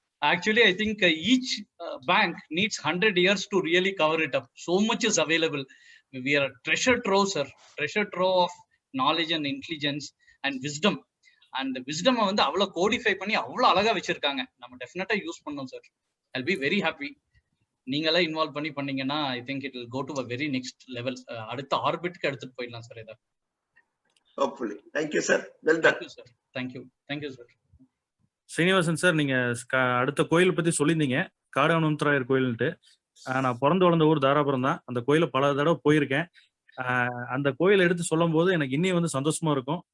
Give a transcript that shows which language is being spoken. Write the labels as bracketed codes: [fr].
[en] Actually, I think each bank needs 100 years to really cover it up. So much is available. We are a treasure trove, sir. Treasure trove of knowledge and intelligence and wisdom. And the wisdom [ta] வந்து அவ்வளவு codify பண்ணி அவ்வளவு அழகா வச்சிருக்காங்க. நம்ம டெஃபினட்டா use பண்ணோம் sir. [en] I'll be very happy. [ta] நீங்களே இன்வால்வ் பண்ணீங்கன்னா [en] I think it will go to a very next level. [ta] அடுத்த ஆர்பிட்க்கு எடுத்துட்டு போயிடலாம் சார் இத. [en] Hopefully. Thank you sir. Well done. Thank you sir. Thank you. Thank you sir. [ta] Srinivasan sir, நீங்க அடுத்த கோயில் பத்தி சொல்லியிருந்தீங்க, காடு அனுமந்தராயர் கோயில்ட்டு. நான் பிறந்து வளர்ந்த ஊர் தாராபுரம் தான். அந்த கோயில பல தடவை போயிருக்கேன். அந்த கோயிலை எடுத்து சொல்லும் போது எனக்கு இன்னும் வந்து சந்தோஷமா இருக்கும்.